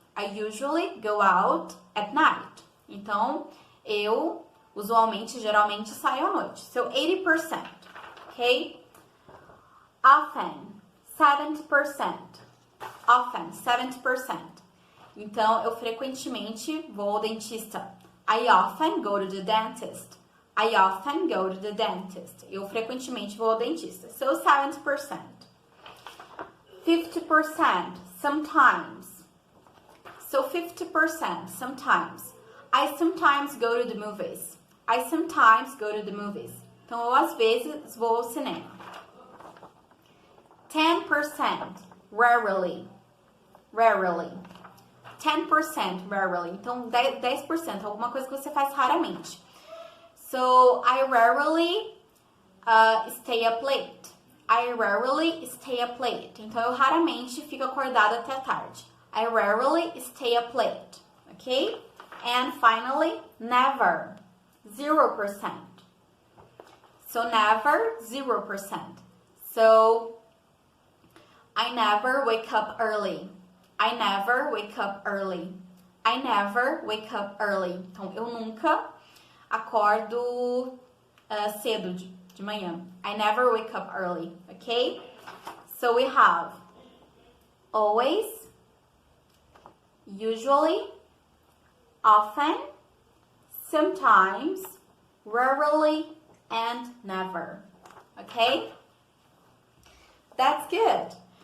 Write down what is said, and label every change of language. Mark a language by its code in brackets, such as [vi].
[en] I usually go out at night. [pt] Então, eu usualmente, geralmente, saio à noite. [en] So, 80%. Ok? Often, 70%. Often, 70%. [pt] Então, eu frequentemente vou ao dentista. [en] I often go to the dentist. I often go to the dentist. [pt] Eu frequentemente vou ao dentista. [en] So, 70%. 50%, sometimes. So, 50%, sometimes. I sometimes go to the movies. I sometimes go to the movies. [pt] Então, eu às vezes vou ao cinema. [en] 10%, rarely. Rarely. 10%, rarely. [pt] Então, 10%, alguma coisa que você faz raramente. [en] So, I rarely stay up late. I rarely stay up late. [pt] Então, eu raramente fico acordada até tarde. [en] I rarely stay up late. Ok? And finally, never. 0%. So, never, 0%. So, I never wake up early. I never wake up early. I never wake up early. [pt] Então, eu nunca acordo cedo de manhã. [en] I never wake up early. Okay? So, we have always, usually, often, sometimes, rarely, and never. Okay? That's good.